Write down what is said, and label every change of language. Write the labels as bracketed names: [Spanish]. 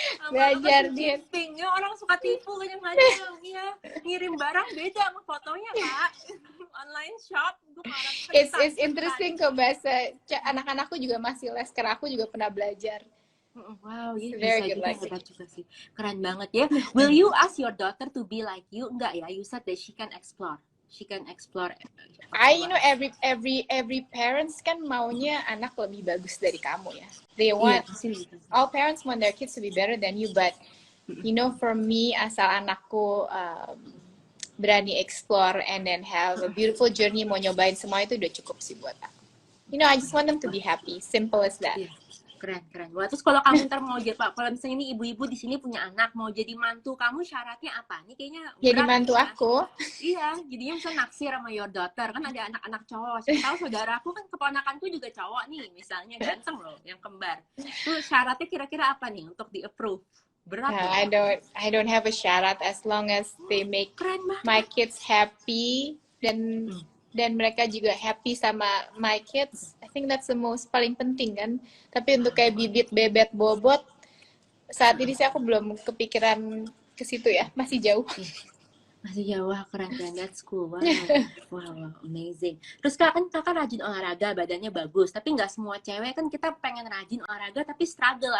[Indonesian] Belajar dia. Ya, orang suka tipu kadang-kadang. Iya, ngirim barang beda sama fotonya, Kak. Online shop. [English] It's interesting [Indonesian] kok, bahasa anak-anakku juga masih les, karena aku juga pernah belajar. Wow, bisa juga sih. Keren banget ya. [English] Will you ask your daughter to be like you? [Indonesian] Enggak ya, [English] you said that she can explore. You know, every parents [Indonesian] kan maunya anak lebih bagus dari kamu ya. [English] They want, all parents want their kids to be better than you, but you know, for me, [Indonesian] asal anakku berani [English] explore and then have a beautiful journey, [Indonesian] mau nyobain semua, itu udah cukup sih buat aku. [English] You know, I just want them to be happy, simple as that. [Indonesian] Keren. Wah, terus kalau kamu ntar mau jadi, kalau misalnya ini ibu-ibu di sini punya anak, mau jadi mantu kamu, syaratnya apa? Ini kayaknya jadi mantu ya. Aku. Iya, jadinya bisa naksir sama [English] your daughter. [Indonesian] Kan ada anak-anak cowok. Saya tahu saudaraku kan, keponakanku juga cowok nih, misalnya ganteng loh, yang kembar. Itu syaratnya kira-kira apa nih untuk di-approve? Berat ya? [English] I don't have a syarat, as long as they make my kids happy [Indonesian] dan mereka juga happy sama [English] my kids. I think that's the most [Indonesian] paling penting kan. Tapi untuk kayak bibit, bebet, bobot, saat ini sih aku belum kepikiran ke situ ya, masih jauh. Masih jauh, wah keren, [English] that's cool. Wow. Wow, amazing. [Indonesian] Terus kan kakak rajin olahraga, badannya bagus, tapi nggak semua cewek kan kita pengen rajin olahraga tapi struggle.